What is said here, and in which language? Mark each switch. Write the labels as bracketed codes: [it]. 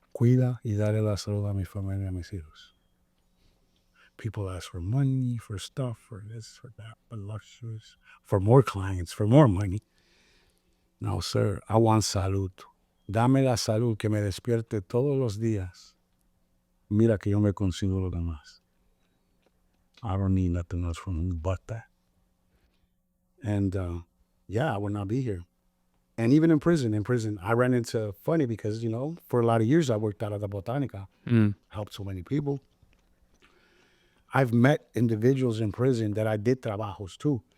[es] Cuida y dale la salud a mi familia y a mis hijos. [en] People ask for money, for stuff, for this, for that, for luxuries, for more clients, for more money. No, sir, I want salud. [es] Dame la salud que me despierte todos los días. Mira que yo me consigo lo demás. [en] I don't need nothing else from you but that. And I would not be here. And even in prison, I ran into funny because, for a lot of years I worked out of the Botanica, helped so many people. I've met individuals in prison that I did trabajos too.